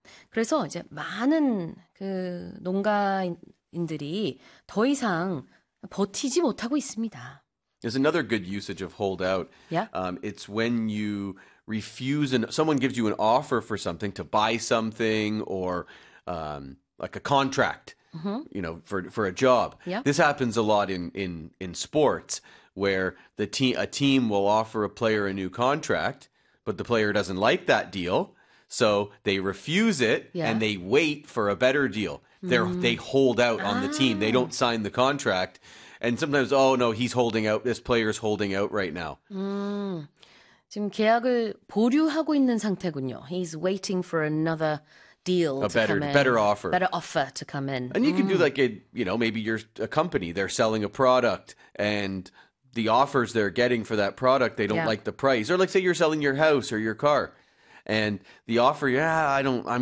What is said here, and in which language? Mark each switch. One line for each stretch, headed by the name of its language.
Korean: 그래서 이제 많은 그 농가인들이 더 이상 버티지 못하고 있습니다.
English: There's another good usage of hold out. Yeah. It's when you refuse and someone gives you an offer for something to buy something or like a contract, you know, for a job. Yeah. This happens a lot in sports where a team will offer a player a new contract, but the player doesn't like that deal. So they refuse it and they wait for a better deal. They hold out on the team. They don't sign the contract. And sometimes, oh no, he's holding out. This player is holding out right now.
Korean: 지금 계약을 보류하고 있는 상태군요.
English: He's waiting for another deal to come in. Better offer to come in. And you can do like maybe you're a company. They're selling a product, and the offers they're getting for that product, they don't like the price. Or like say you're selling your house or your car, and the offer, I'm going to hold out. I'm going to wait. I'll get a better offer later on.